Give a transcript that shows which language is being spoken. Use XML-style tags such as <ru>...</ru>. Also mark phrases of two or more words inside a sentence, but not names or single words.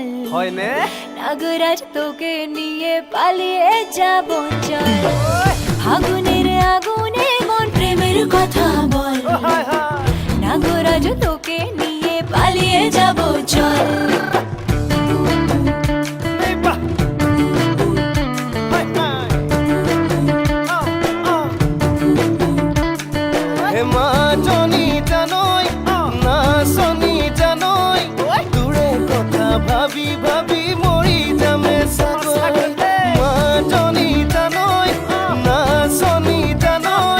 <bn>হয়নে নাগরাজ তোকে নিয়ে পালিয়ে যাব চল ফাগুনের আগুনে মন প্রেমের কথা বল নাগরাজ তোকে নিয়ে পালিয়ে যাব চল</bn> <as>হে মাজনী জানৈ নাচনী জানৈ তোৰে কথা ভাবি ভাবি মৰি যামে চাগৈ মাজনী জানৈ নাচনী জানৈ</as>